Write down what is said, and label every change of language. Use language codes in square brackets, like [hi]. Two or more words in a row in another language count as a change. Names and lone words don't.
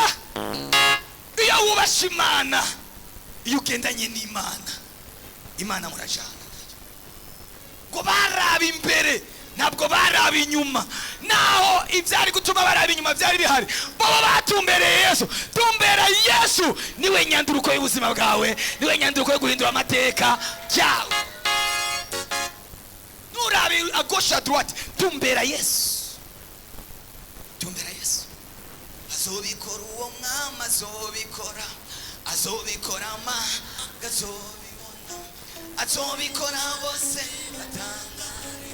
[rn] Iyo wubasha Imana, iyo ugendanye n'Imana, Imana murajana. Ngo baraba imbere ntabwo baraba inyuma, naho ibyari gutuma baraba inyuma byari bihari. Baba batumbereye Yesu. Tumbera Yesu niwe nyanduruko y'ubuzima bwawe, niwe nyanduruko yo guhindura amateka yawe. Nurabe [fr] à gauche à droite, [rn] tumbera Yesu, tumbera Yesu. Azobikora uwo mwami, azobikora, azobikora azobibona, azobikora bose batangare.